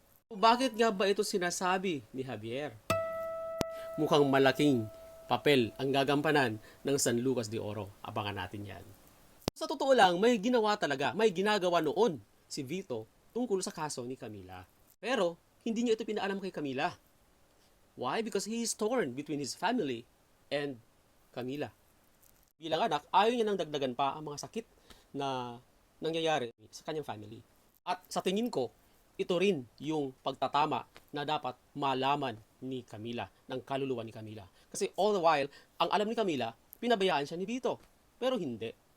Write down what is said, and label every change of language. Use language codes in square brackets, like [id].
[tl] Bakit nga ba ito sinasabi ni Javier? Mukhang malaking papel ang gagampanan ng San Lucas de Oro. Abangan natin yan. Sa totoo lang, may ginawa talaga, may ginagawa noon si Vito tungkol sa kaso ni Camila. Pero, hindi niya ito pinaalam kay Camila. [en] Why? Because he is torn between his family and Camila. [tl] Bilang anak, ayaw niya nang dagdagan pa ang mga sakit na nangyayari sa kanyang family. At sa tingin ko, ito rin yung pagtatama na dapat malaman ni Camila, ng kaluluwa ni Camila. Kasi [en] all the while, [tl] ang alam ni Camila, pinabayaan siya ni Vito. Pero hindi.